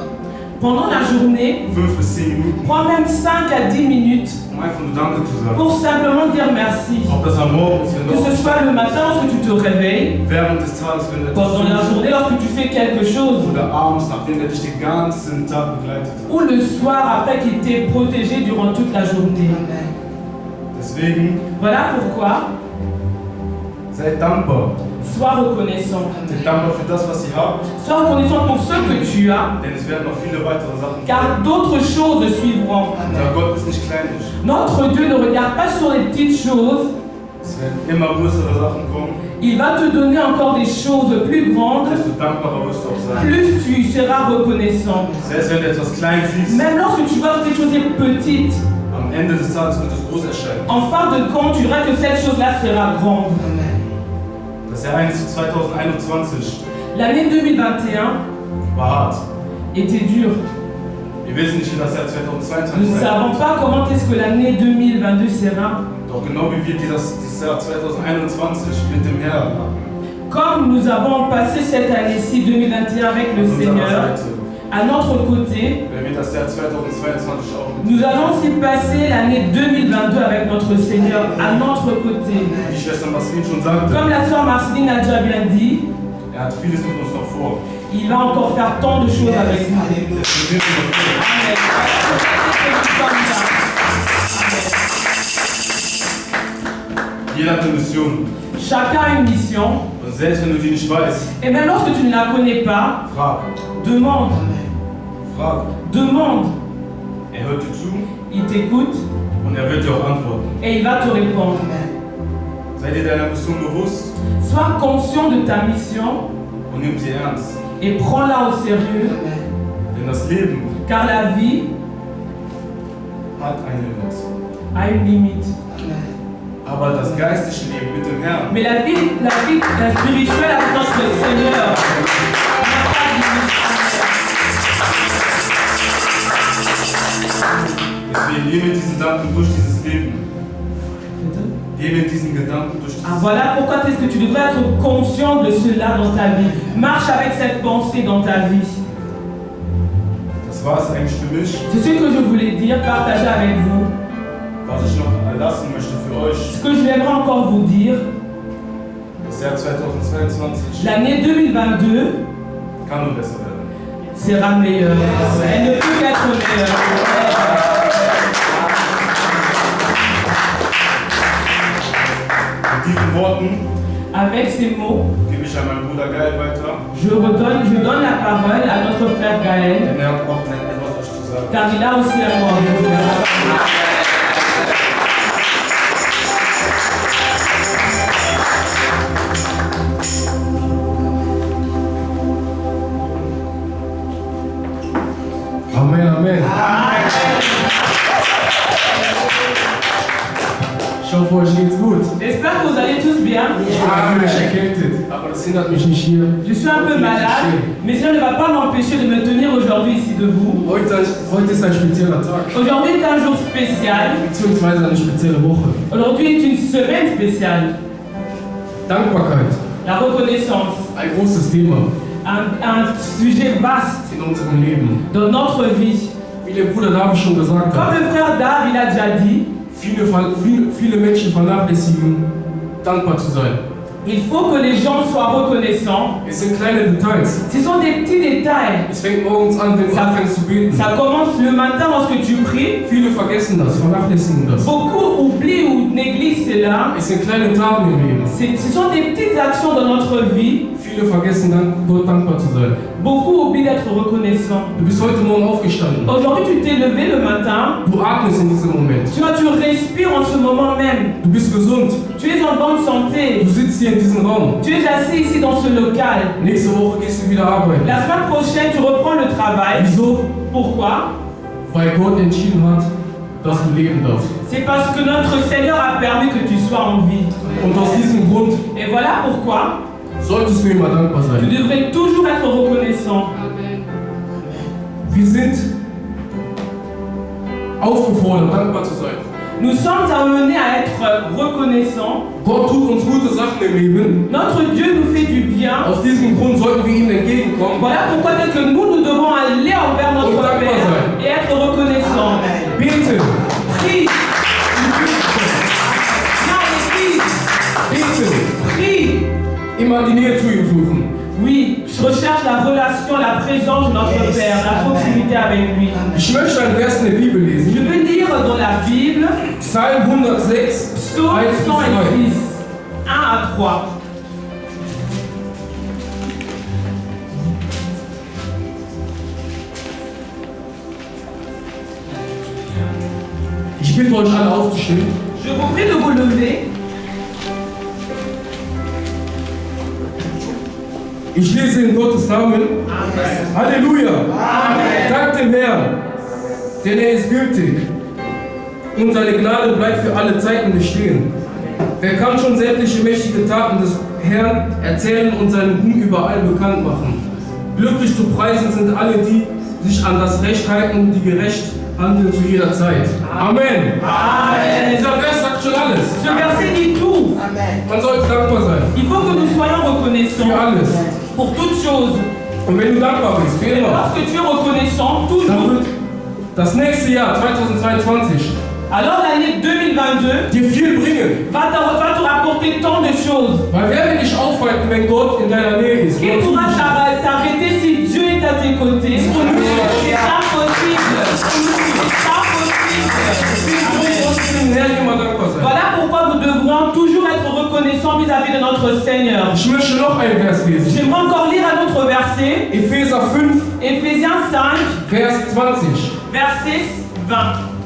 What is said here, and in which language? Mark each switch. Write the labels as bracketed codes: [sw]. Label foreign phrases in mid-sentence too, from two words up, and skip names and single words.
[fr] pendant la journée, [de] 5 bis 10 Minuten, [fr] prends même 5 à 10 minutes [de] um einfach nur Danke zu sagen. [fr] pour simplement dire merci. [de] Ob das am Morgen ist, wenn [fr] Que [de] du [fr] ce soit le matin lorsque tu te réveilles, [de] während des Tages, wenn du etwas [fr] pendant la [de] tust, [fr] journée lorsque tu fais quelque chose, [de] oder abends, nachdem er dich den ganzen Tag begleitet hat. [fr] ou le soir après qu'il t'ait protégé durant toute la journée. [de] Deswegen [fr] Voilà pourquoi, [de] seid dankbar. [fr] sois reconnaissant. [de] Seid dankbar für das, was ihr habt, [fr] Sois reconnaissant pour ce que tu as, [de] denn es werden noch viele weitere Sachen [fr] car d'autres choses suivront. [de] Unser Gott ist nicht kleinlich. [fr] Notre Dieu ne regarde pas sur les petites choses, [de] Es werden immer größere Sachen kommen, [fr] il va te donner encore des choses plus grandes, [de] desto dankbarer wirst du auch sein. [fr] plus tu seras reconnaissant. [de] Selbst wenn du etwas klein siehst, [fr] Même lorsque tu vois quelque chose de petite, [de] am Ende des Tages wird es groß erscheinen. [fr] en fin de compte, tu verras que cette chose-là sera grande. [de] Das Jahr 2021 [fr] L'année 2021 [de] war hart. [fr] était dure. [de] Wir wissen nicht, wie das Jahr [fr] Nous 2022 ne [de] sein [fr] savons [de] wird. [fr] pas comment est-ce que l'année 2022 sera. [de] Doch genau wie wir dieses Jahr 2021 mit dem Herrn haben, [fr] Comme nous avons passé cette année-ci 2021 avec le [de] an unserer [fr] Seigneur, [de] Seite, [fr] à notre côté, [de] werden wir das Jahr 2022 auch mit. [fr] nous allons aussi passer l'année 2022 avec notre Seigneur à notre côté. [de] Wie die Schwester Marceline schon sagte, [fr] Comme la sœur Marceline a déjà bien dit, [de] er hat vieles mit uns noch vor. [fr] il va encore faire tant de choses avec nous. [de] Deswegen sind wir noch hier. Amen. Jeder hat eine Mission. [fr] Chacun a une mission. [de] Und selbst wenn du die nicht weißt, [fr] Et même lorsque tu ne la connais pas, [de] frag. [fr] demande. [de] Frag. [fr] Demande. [de] Er hört dir zu [fr] Il t'écoute [de] und er wird dir auch antworten. [fr] et il va te répondre. [de] Sei dir deiner Mission bewusst [fr] Sois conscient de ta mission [de] und nimm sie ernst. [fr] et prends-la au sérieux. [de] Denn das Leben [fr] car la vie [de] hat ein Limit. [fr] a une limite. [de] Aber das geistliche Leben mit dem Herrn, [fr] Mais la vie spirituelle avec notre Seigneur n'a pas de limite. [de] deswegen lebe diesen Gedanken durch dieses Leben. Lebe diesen Gedanken durch dieses [fr] Ah, voilà pourquoi est-ce que tu devrais être conscient de cela dans ta vie. Marche avec cette pensée dans ta vie. [de] Das war es eigentlich für mich, [fr] C'est ce que je voulais dire, partager avec vous. [de] was ich noch erlassen möchte für euch. [fr] Ce que j'aimerais encore vous dire, [de] Das Jahr 2022 [fr] l'année 2022 [de] kann nur besser werden. [fr] sera meilleure. Elle ne peut qu'être meilleure. [de] Mit diesen Worten [fr] Avec ces mots, [de] gebe ich an meinen Bruder Gael weiter, [fr] je donne la parole à notre frère Gaël, [de] denn er hat auch etwas euch zu sagen. [fr] car il a aussi un mot à vous dire. Amen, Amen. [de] Ich hoffe, euch geht's gut. [fr] J'espère que vous allez tous bien. [de] Ich bin natürlich erkältet, aber das hindert mich nicht hier. [fr] Je suis un peu malade, mais cela ne va pas m'empêcher de me tenir aujourd'hui ici debout. [de] Heute ist ein spezieller Tag, [fr] Aujourd'hui est un jour spécial. [de] beziehungsweise eine spezielle Woche. [fr] Aujourd'hui est une semaine spéciale. [de] Dankbarkeit, [fr] La reconnaissance, [de] ein großes Thema [fr] un sujet vaste [de] in unserem Leben. [fr] dans notre vie. [de] Wie der Bruder David schon gesagt [fr] Comme [de] hat, [fr] le frère Dave, il a déjà dit, [de] viele Menschen vernachlässigen, dankbar zu sein. [fr] il faut que les gens soient reconnaissants. [de] Es sind kleine Details. [fr] Ce sont des petits détails. [de] Es fängt morgens an, wenn du anfängst zu beten. [fr] Ça commence le matin lorsque tu pries. [de] Viele vergessen das, vernachlässigen das. [fr] Beaucoup oublient ou négligent cela. [de] Es sind kleine Taten im Leben. [fr] Ce sont des petites actions dans notre vie. [de] Viele vergessen dann, Gott dankbar zu sein. [fr] Beaucoup oublient d'être reconnaissants. [de] Du bist heute Morgen aufgestanden. [fr] Aujourd'hui, tu t'es levé le matin. [de] Du atmest in diesem Moment. [fr] Tu respires en ce moment même. [de] Du bist gesund. [fr] Tu es en bonne santé. [de] Du sitzt hier in diesem Raum. [fr] Tu es assis ici dans ce local. [de] Nächste Woche gehst du wieder arbeiten. [fr] La semaine prochaine, tu reprends le travail. [de] Wieso? [fr] Pourquoi? [de] Weil Gott entschieden hat, dass du leben darfst. [fr] C'est parce que notre Seigneur a permis que tu sois en vie. [de] Und aus diesem Grund [fr] Et voilà pourquoi [de] solltest du immer dankbar [fr] tu [de] sein. [fr] devrais toujours être reconnaissant. [de] Wir sind aufgefordert, dankbar zu sein. [fr] Nous sommes amenés à être reconnaissants. [de] Gott tut uns gute Sachen im Leben. [fr] Notre Dieu nous fait du bien. [de] Aus diesem Grund sollten wir ihm entgegenkommen. [fr] Voilà pourquoi dès que nous devons aller envers notre [de] Und dankbar [fr] Père [de] sein. [fr] et être reconnaissants. [de] Bete, [fr] Prie. Non, mais [de] bete. [fr] prie. [de] Immer die Nähe zu ihm suchen. [fr] Oui, je recherche la relation, la présence de notre Père, la proximité avec lui. [de] Ich möchte einen Vers in der Bibel [fr] Je [de] lesen. [fr] veux lire dans la Bible [de] Psalm 106, [fr] Psaume 1 bis 3. 106, 1 à 3. [de] Ich bitte euch alle aufzustehen. [fr] Je vous prie de vous lever. [de] Ich lese in Gottes Namen. Halleluja. Dank dem Herrn, denn er ist gütig. Und seine Gnade bleibt für alle Zeiten bestehen. Wer kann schon sämtliche mächtige Taten des Herrn erzählen und seinen Ruhm überall bekannt machen? Glücklich zu preisen sind alle, die sich an das Recht halten und die gerecht handeln zu jeder Zeit. Amen. Amen. Dieser Vers sagt schon alles. [fr] Ce verset dit tout. [de] Man sollte dankbar sein. [fr] Il faut que nous soyons reconnaissants [de] Für alles. [fr] pour toutes choses. [de] Und wenn du dankbar bist, für [fr] Et [de] immer, [fr] lorsque tu es reconnaissant, [de] dann [fr] toujours, [de] wird das nächste Jahr, 2022, [fr] alors l'année 2022 [de] dir viel bringen. [fr] va te rapporter tant de choses. [de] Weil wer will dich aufhalten, wenn Gott in deiner Nähe ist? [fr] Qui pourra t'arrêter si Dieu est à tes côtés? C'est impossible. C'est impossible. [de] Herrn immer dankbar sein. [fr] Voilà pourquoi nous devrons toujours être reconnaissants vis-à-vis de notre Seigneur. [de] Ich möchte noch einen Vers lesen. [fr] J'aimerais encore lire un autre verset, [de] Epheser 5, [fr] Éphésiens 5, [de] Vers 20. [fr] verset 20.